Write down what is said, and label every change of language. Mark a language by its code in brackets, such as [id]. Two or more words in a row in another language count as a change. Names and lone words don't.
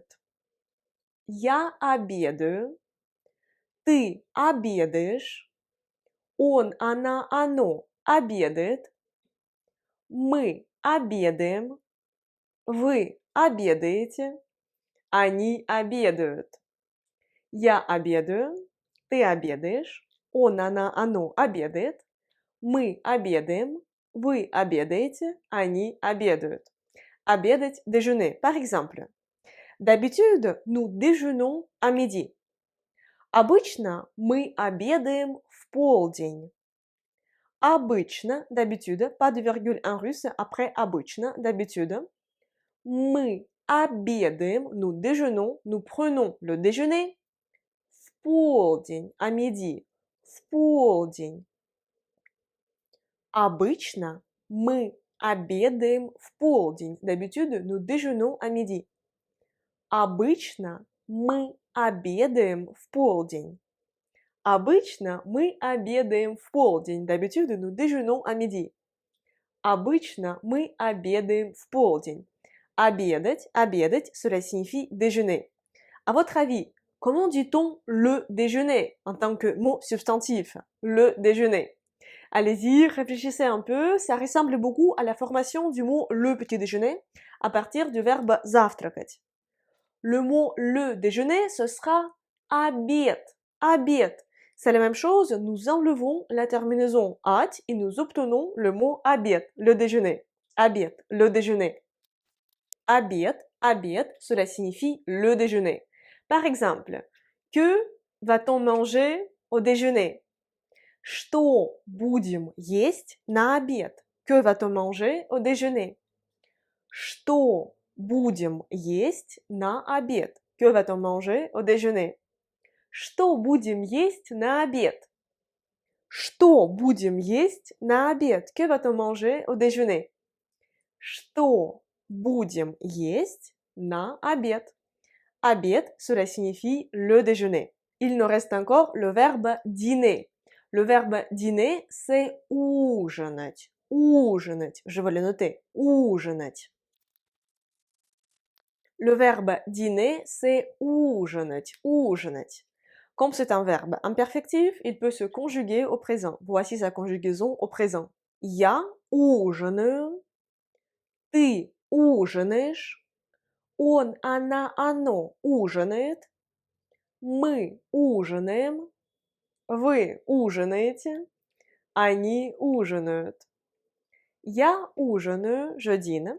[ru] Я обедаю, ты обедаешь, он, она, оно обедает, мы обедаем, вы обедаете, они обедают. Я обедаю, ты обедаешь, он, она, оно обедает, мы обедаем, вы обедаете, они обедают. Обедать, [fr] déjeuner. Par exemple, d'habitude, nous déjeunons à midi. [ru] Обычно мы обедаем в полдень. Обычно, [fr] d'habitude, pas de virgule en russe après обычно, d'habitude. [ru] Мы обедаем, [fr] nous déjeunons, nous prenons le déjeuner [ru] в полдень, [fr] à midi, [ru] в полдень. Обычно мы обедаем в полдень. [fr] D'habitude, nous déjeunons à midi. [ru] Обычно мы обедаем в полдень. Обычно мы обедаем в полдень. [fr] D'habitude, nous déjeunons à midi. [ru] Обычно мы обедаем в полдень. Обедать, обедать, [fr] cela signifie déjeuner. À votre avis, comment dit-on le déjeuner en tant que mot substantif? Le déjeuner. Allez-y, réfléchissez un peu, ça ressemble beaucoup à la formation du mot le petit déjeuner à partir du verbe завтракать. Le mot le déjeuner, ce sera [ru] обед, обед. [fr] C'est la même chose, nous enlevons la terminaison at et nous obtenons le mot обед, le déjeuner. Обед, le déjeuner. [ru] Обед, обед, [fr] cela signifie le déjeuner. Par exemple, que va-t-on manger au déjeuner? [ru] Что будем есть на обед? [fr] Que va-t-on manger au déjeuner? [ru] Что будем есть на обед? [fr] Que va-t-on manger au déjeuner? [ru] Что будем есть на обед? Что будем есть на обед? [fr] Que va-t-on manger au déjeuner? [ru] Что будем есть на обед? Обед, [fr] cela signifie le déjeuner. Il nous reste encore le verbe dîner. Le verbe dîner, c'est ужинать. [ru] Ужинать. [fr] Je vais le noter. Ужинать. Le verbe dîner, c'est [ru] ужинать. Ужинать. [fr] Comme c'est un verbe imperfectif, il peut se conjuguer au présent. Voici sa conjugaison au présent. [ru] Я ужинаю. Ты ужинаешь. Он, она, оно ужинает. Мы ужинаем. Вы ужинаете. Они ужинают. Я ужинаю, [fr] je dîne.